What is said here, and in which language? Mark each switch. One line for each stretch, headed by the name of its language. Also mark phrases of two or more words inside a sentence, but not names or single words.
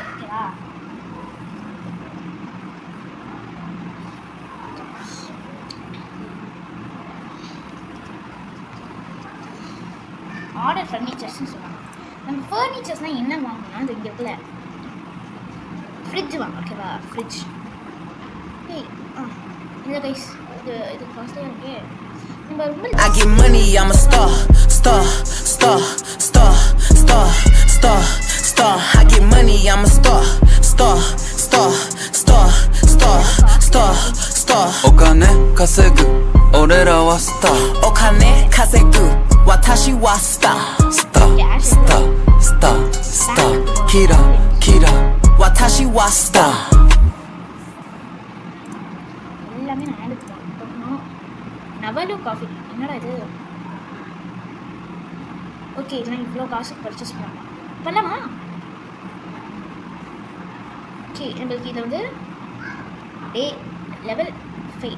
Tamil: ஓகேவா?
English: order furnitures
Tamil: சொல்லுவாங்க. நம்ம ஃபர்னிச்சர்ஸ்னால் என்ன வாங்கணும்னா அது இங்கே இருக்குல்ல, ஃப்ரிட்ஜ் வாங்க. ஓகேவா? ஃப்ரிட்ஜ் இல்லை கைஸ், இது காஸ்ட்லியாக இருக்கே. நம்ம ரொம்ப
English: I get money, I'm a star. I get money, I'm a star.
Japanese: お金稼ぐ俺らはスター。お金稼ぐ私はスター。キラ私はスター。
Tamil: எல்லாமே நான் எடுத்துக்கலாம். நவலு காஃபி என்னடா இது? ஓகே, இதெல்லாம் இவ்வளோ காசுக்கு பர்ச்சேஸ் பண்ணலாமா? ஓகே, நம்மளுக்கு இதை வந்து level 5.